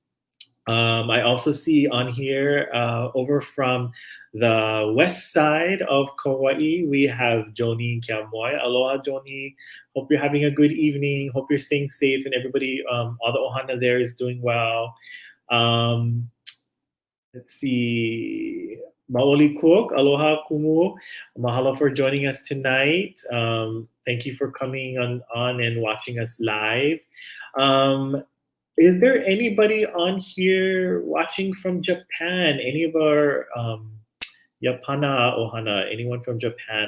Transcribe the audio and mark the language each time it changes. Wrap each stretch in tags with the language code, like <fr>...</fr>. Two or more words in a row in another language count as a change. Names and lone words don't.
<en>I also see on here over from the west side of Kauaʻi, we have Joni Kiamoy. Aloha, Joni. Hope you're having a good evening. Hope you're staying safe and everybody, all the ohana there is doing well. Let's see.</en> <haw>Maoli Cook, aloha kumu.</haw> <en>Mahalo for joining us tonight. Thank you for coming on and watching us live. Is there anybody on here watching from Japan? Any of our</en> <haw>Yapana ohana?</haw> <en>Anyone from Japan?</en>